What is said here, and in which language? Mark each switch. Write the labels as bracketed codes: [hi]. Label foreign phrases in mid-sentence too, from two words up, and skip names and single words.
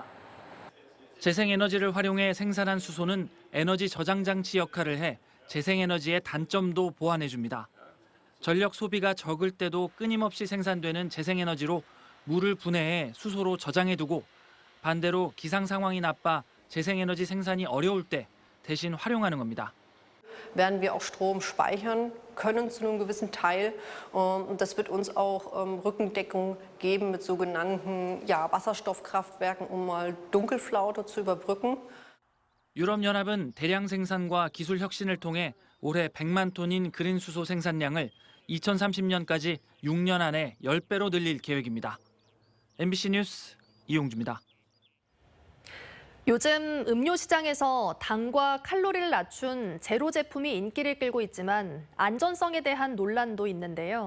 [ko] 재생에너지를 활용해 생산한 수소는 에너지 저장 장치 역할을 해 재생에너지의 단점도 보완해줍니다. 전력 소비가 적을 때도 끊임없이 생산되는 재생에너지로 물을 분해해 수소로 저장해두고 반대로 기상 상황이 나빠 재생에너지 생산이 어려울 때 대신 활용하는 겁니다. [de] werden wir auch Strom speichern können zu einem gewissen Teil. Und das wird uns auch Rückendeckung geben mit sogenannten Wasserstoffkraftwerken, um mal Dunkelflaute zu überbrücken. [ko] 유럽연합은 대량 생산과 기술 혁신을 통해 올해 100만 톤인 그린 수소 생산량을 2030년까지 6년 안에 10배로 늘릴 계획입니다. MBC 뉴스 이용주입니다. 요즘 음료 시장에서 당과 칼로리를 낮춘 제로 제품이 인기를 끌고 있지만 안전성에 대한 논란도 있는데요.